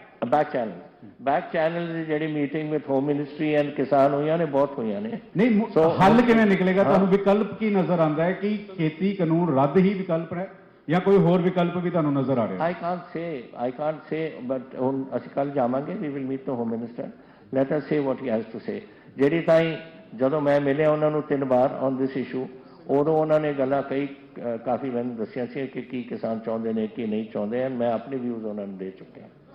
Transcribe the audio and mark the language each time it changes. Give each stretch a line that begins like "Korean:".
Punjabi: back channel ਦੀ ਜਿਹੜੀ meeting with home ministry and ਕਿਸਾਨ ਹੋਈਆਂ ਨੇ, ਬਹੁਤ ਹੋਈਆਂ ਨੇ। ਨਹੀਂ, ਹੱਲ ਕਿਵੇਂ ਨਿਕਲੇਗਾ? ਤੁਹਾਨੂੰ ਵਿਕਲਪ ਕੀ ਨਜ਼ਰ ਆਉਂਦਾ ਹੈ ਕਿ ਖੇਤੀ ਕਾਨੂੰਨ ਰੱਦ ਹੀ ਵਿਕਲਪ ਹੈ ਜਾਂ ਕੋਈ ਹੋਰ ਵਿਕਲਪ ਵੀ ਤੁਹਾਨੂੰ ਨਜ਼ਰ ਆ ਰਿਹਾ?
English: I can't say, but
Punjabi: ਹੁਣ ਅਸੀਂ ਕੱਲ ਜਾਵਾਂਗੇ,
English: we will meet the home minister, let us say what he has to say.
Punjabi: ਜਿਹੜੀ ਤਾਈਂ ਜਦੋਂ ਮੈਂ ਮਿਲਿਆ ਉਹਨਾਂ ਨੂੰ 3 ਵਾਰ
English: on this issue,
Punjabi: ਉਦੋਂ ਉਹਨਾਂ ਨੇ ਗੱਲਾਂ ਕਈ ਕਾਫੀ ਮੈਨੂੰ ਦੱਸੀਆਂ ਸੀ ਕਿ ਕੀ ਕਿਸਾਨ ਚਾਹੁੰਦੇ ਨੇ ਕੀ ਨਹੀਂ ਚਾਹੁੰਦੇ, ਮੈਂ ਆਪਣੇ ਵਿਊਜ਼ ਉਹਨਾਂ ਨੂੰ ਦੇ ਚੁੱਕਿਆ।